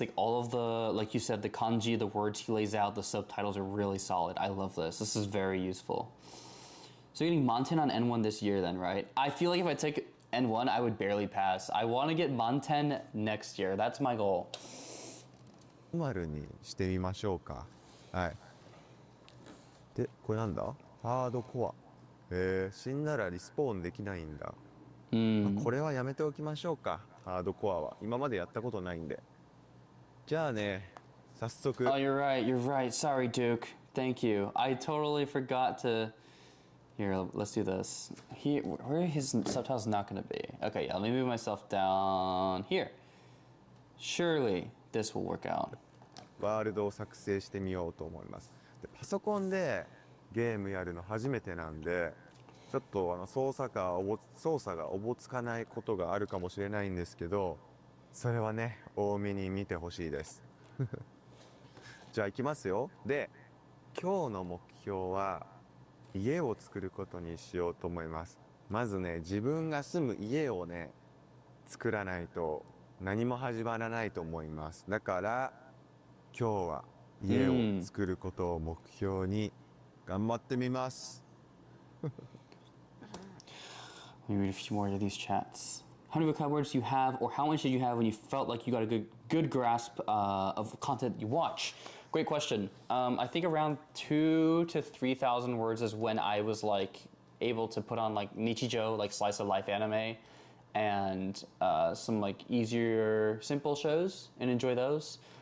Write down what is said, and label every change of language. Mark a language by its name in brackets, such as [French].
[English] Like all of the, like you said, the kanji, the words he lays out, the subtitles are really solid. I love this. This is very useful. So you're getting Monten on N1 this year then, right? I feel like if I take N1, I would barely pass. I want to get Monten next year. That's my goal. [Japanese] 丸にしてみましょうか。はい。で、これなんだ？ハードコア。死んだらリスポーンできないんだ。これはやめておきましょうか。ハードコアは今までやったことないんで。じゃあね、早速。 [English] Oh, you're right. You're right. Sorry, Duke. Thank you. I totally forgot to. Here, let's do this. Where are his subtitles not going to be? Okay, yeah, let me move myself down here. Surely this will work out. [Japanese] ワールドを作成してみようと思います。で、パソコンでゲームやるの初めてなんで。ちょっと操作がおぼつかないことがあるかもしれないんですけど、それはね、多めに見てほしいです。じゃあ行きますよ。で、今日の目標は家を作ることにしようと思います。まずね、自分が住む家をね、作らないと何も始まらないと思います。だから今日は家を作ることを目標に頑張ってみます。 [English] Let me read a few more of these chats. How many vocab words do you have, or how much did you have when you felt like you got a good grasp of content you watch? Great question. I think around 2,000 to 3,000 words is when I was like able to put on like Nichijo, like slice of life anime, and some like easier, simple shows and enjoy those.